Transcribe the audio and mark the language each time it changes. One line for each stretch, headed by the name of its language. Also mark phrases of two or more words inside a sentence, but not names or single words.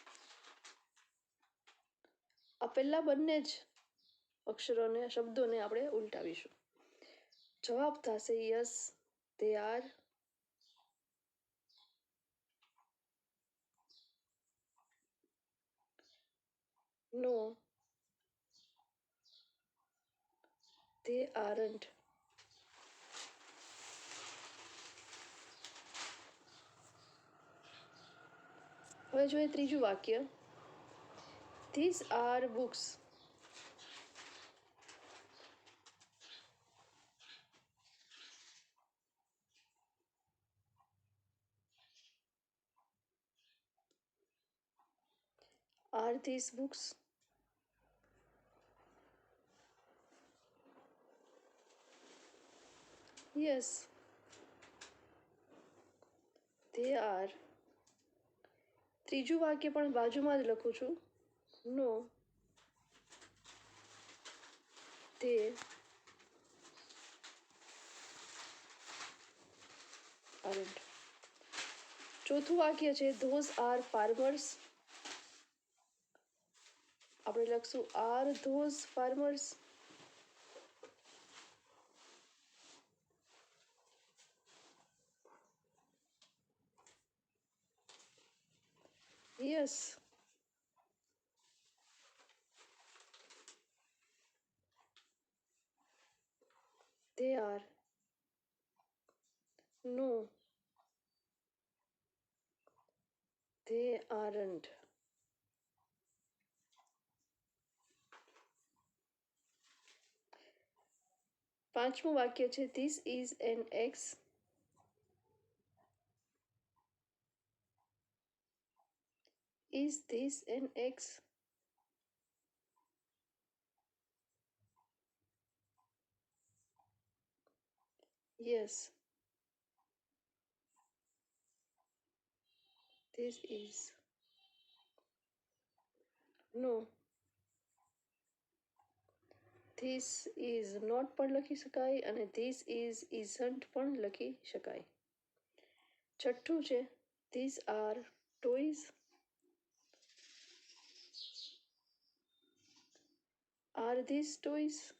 Gujarati: આ પહેલા બંને જ અક્ષરોને શબ્દોને આપણે ઉલટાવીશું. જવાબ થશે
English: yes they are, no they aren't.
Gujarati: હવે જોઈએ ત્રીજું વાક્ય,
English: these are books. Are these books? Yes, they are.
Gujarati: ત્રીજું વાક્ય પણ બાજુમાં જ લખું છું.
English: No, they aren't.
Gujarati: ચોથું વાક્ય છે
English: those are farmers.
Gujarati: આપણે લખશું
English: are those farmers. Yes, they are. No, they aren't.
Gujarati: પાંચમું વાક્ય છે
English: this is an X. Is this an X? Yes, this is. No, this is not
Gujarati: પણ લખી શકાય અને
English: this is isn't
Gujarati: પણ લખી શકાય. છઠ્ઠું છે
English: this are toys. are this toys?